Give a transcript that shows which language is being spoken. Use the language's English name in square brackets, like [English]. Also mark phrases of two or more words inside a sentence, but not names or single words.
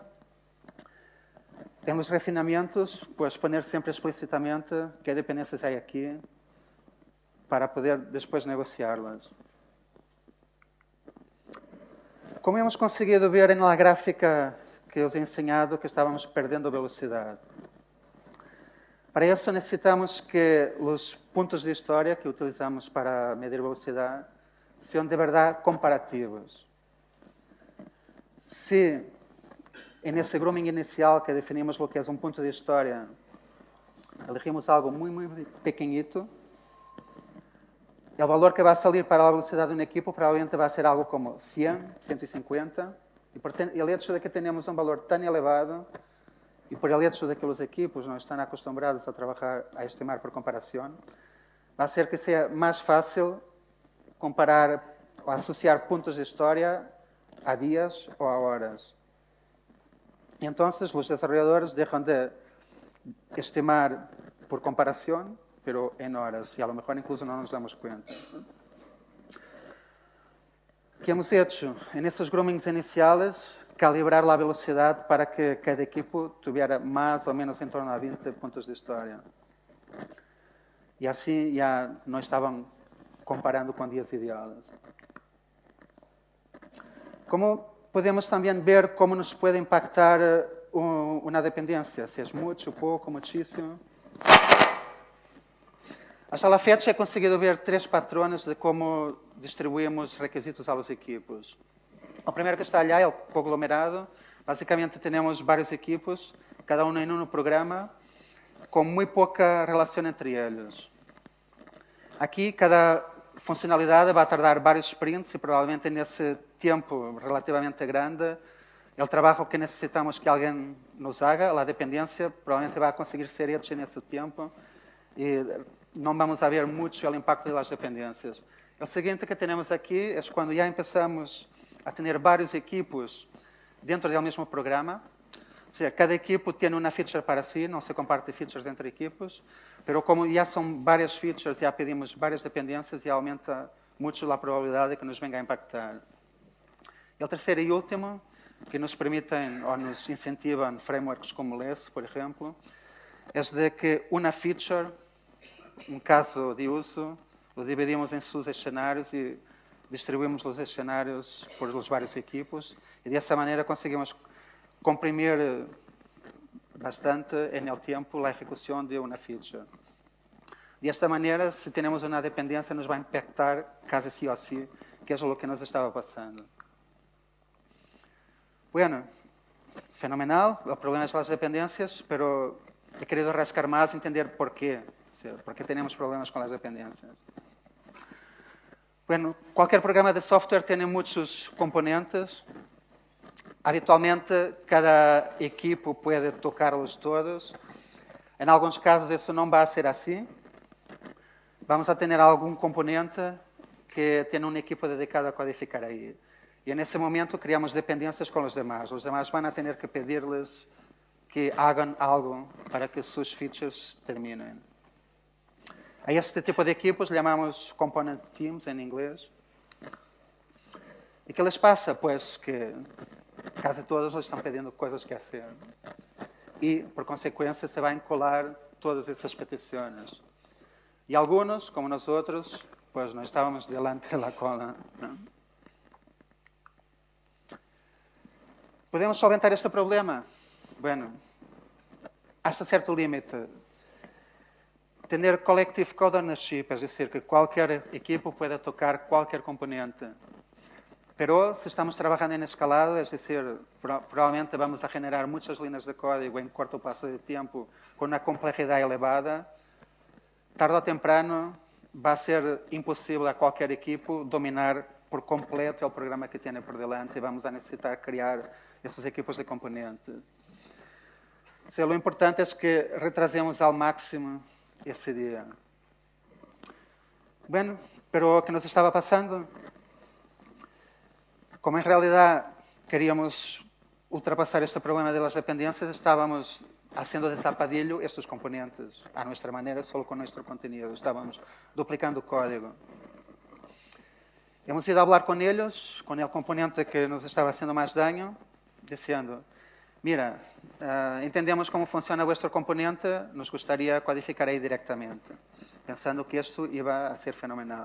[Spanish] En los refinamientos, pues poner siempre explícitamente qué dependencias hay aquí para poder después negociarlas. Como hemos conseguido ver en la gráfica que os he enseñado, que estábamos perdendo velocidad. [Portuguese] Para isso, necessitamos que os pontos de história que utilizamos para medir velocidade sejam de verdade comparativos. Se nesse grooming inicial que definimos o que é um ponto de história, elegimos algo muito pequeñito, o valor que vai sair para a velocidade de um equipo provavelmente vai ser algo como 100, 150, e [Spanish] por el hecho de que [Portuguese] tenhamos um valor tão elevado, e [Spanish] por el hecho de que [Portuguese] os equipos não estão acostumados a trabalhar, a estimar por comparação, vai ser que seja mais fácil comparar ou associar pontos de história a dias ou a horas. E então, os desenvolvedores deixam de estimar por comparação, pero em horas, e [Spanish] a lo mejor incluso [Portuguese] não nos damos conta. [Spanish] O que hemos hecho en esses groomings iniciales? [Portuguese] Calibrar a velocidade para que cada equipo tivesse mais ou menos em torno a 20 pontos de história. E assim já não estavam comparando com dias ideais. Como podemos também ver como nos pode impactar uma dependência, se é muito, pouco, muitíssimo. [Spanish] Hasta a fecha he conseguido ver 3 patrones de como distribuímos requisitos a los equipos. [Portuguese] O primeiro que está allá é o conglomerado. Basicamente, temos vários equipos, cada um em um programa, com muito pouca relação entre eles. Aqui, cada funcionalidade vai tardar vários sprints e, provavelmente, nesse tempo relativamente grande, o trabalho que necessitamos que alguém nos haga, a dependência, provavelmente vai conseguir ser hecho nesse tempo e não vamos ver muito o impacto das dependências. O seguinte que temos aqui é quando já começamos a ter vários equipos dentro do mesmo programa. Ou seja, cada equipo tem uma feature para si, não se comparte features entre equipos, mas como já são várias features, já pedimos várias dependências e aumenta muito a probabilidade de que nos venga a impactar. E o terceiro e último, que nos permitem ou nos incentivam frameworks como LESS, por exemplo, é de que uma feature, um caso de uso, lo dividimos em seus cenários e distribuímos os cenários por os vários equipos e dessa maneira conseguimos comprimir bastante [Spanish] en el [Portuguese] tempo a execução de uma feature. Desta maneira, se temos uma dependência, nos vai impactar quase sí ou sí, que é o que nos estava passando. Bueno, fenomenal, o problema são as dependências, mas [Spanish] he querido rascar [Portuguese] mais, entender por quê. [Spanish] ¿Por qué tenemos problemas con las dependencias? Bueno, cualquier programa de software tiene muchos componentes. Habitualmente, cada equipo puede tocarlos todos. En algunos casos, eso no va a ser así. Vamos a tener algún componente que tiene un equipo dedicado a codificar ahí. Y en ese momento creamos dependencias con los demás. Los demás van a tener que pedirles que hagan algo para que sus features terminen. A este tipo de equipos llamamos [English] component teams [Spanish] en inglés. ¿Y qué les pasa? Pues que casi todos les están pidiendo cosas que hacer. Y por consecuencia se van a colar todas estas peticiones. Y algunos, como nosotros, pues no estábamos delante de la cola, ¿no? ¿Podemos solventar este problema? Bueno, hasta cierto límite. Tener [English] collective code ownership, [Spanish] es decir, que cualquier equipo pueda tocar cualquier componente. Pero si estamos trabajando en escalado, es decir, probablemente vamos a generar muchas líneas de código en corto paso de tiempo con una complejidad elevada, tarde o temprano va a ser imposible a cualquier equipo dominar por completo el programa que tiene por delante y vamos a necesitar crear esos equipos de componentes. O sea, lo importante es que retrasemos al máximo [Portuguese] esse dia. [Spanish] Bueno, pero [Portuguese] o que nos estava passando? [Spanish] como en realidad queríamos ultrapassar este problema de las dependencias, estábamos haciendo de tapadillo estos componentes a nuestra manera, solo con nuestro contenido. Estábamos duplicando código. Hemos ido a hablar con ellos, con el componente que nos estaba haciendo más daño, diciendo, mira, entendemos cómo funciona vuestro componente, nos gustaría codificar ahí directamente, pensando que esto iba a ser fenomenal.